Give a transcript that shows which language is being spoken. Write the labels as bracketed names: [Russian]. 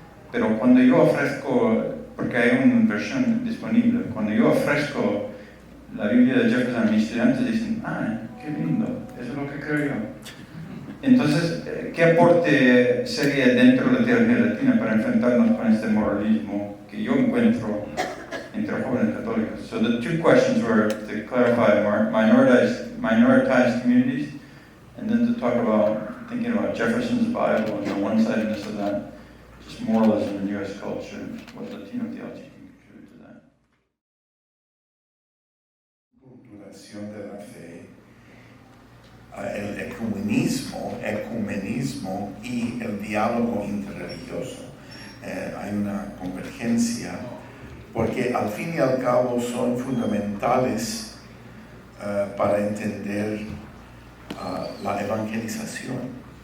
[Spanish] Pero cuando yo ofrezco, porque hay una versión disponible, cuando yo ofrezco la Biblia de Jefferson a mis estudiantes, dicen, qué lindo, eso es lo que creo yo. Entonces, ¿qué aporte sería dentro de la teología latina para enfrentarnos con este moralismo que yo encuentro entre jóvenes católicos? [English] So the two questions were to clarify minoritized communities, and then to talk about thinking about Jefferson's Bible and the one-sidedness of that, just moralism in U.S. culture, what Latino theology can contribute to that. [Spanish] Culturación de la fe, el ecumenismo y el diálogo interreligioso. Hay una convergencia porque al fin y al cabo son fundamentales para entender la evangelización.